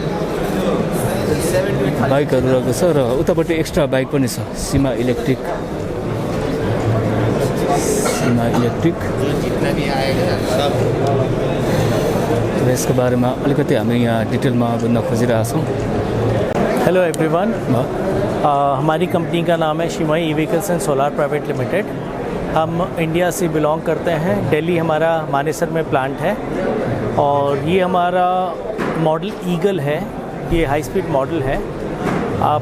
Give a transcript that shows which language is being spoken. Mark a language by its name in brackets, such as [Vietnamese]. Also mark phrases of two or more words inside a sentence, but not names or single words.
[Nepali] बाइकहरू रहेको छ र उतापट्टि एक्स्ट्रा बाइक पनि छ सीमा इलेक्ट्रिक। र यसको बारेमा अलिकति हामी यहाँ डिटेलमा बुझ्न खोजिरहेछौँ। [English] hello everyone, [Hindi] हमारी कंपनी का नाम है शिमाई ई व्हीकल्स एंड सोलार प्राइवेट लिमिटेड। हम इंडिया से बिलोंग करते हैं। दिल्ली हमारा मानेसर में प्लांट है और ये हमारा मॉडल ईगल है। ये [English] high speed model [Hindi] है। आप